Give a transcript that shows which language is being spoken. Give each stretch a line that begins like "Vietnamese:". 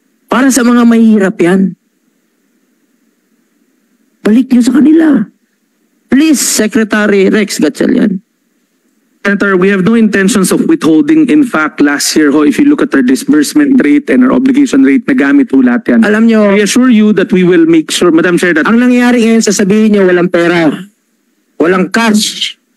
Filipino: Para sa mga mahihirap yan. Balik nyo sa kanila.
English: Please, Secretary Rex Gatchalian. Senator, we have no intentions of withholding. In fact, last year, if you look at our disbursement rate and our obligation rate,
Filipino: nagamit po lahat yan. Alam nyo,
English: I assure you that we will make sure, Madam Chair, that...
Filipino: Ang nangyayari ngayon, sasabihin nyo, walang pera, walang cash.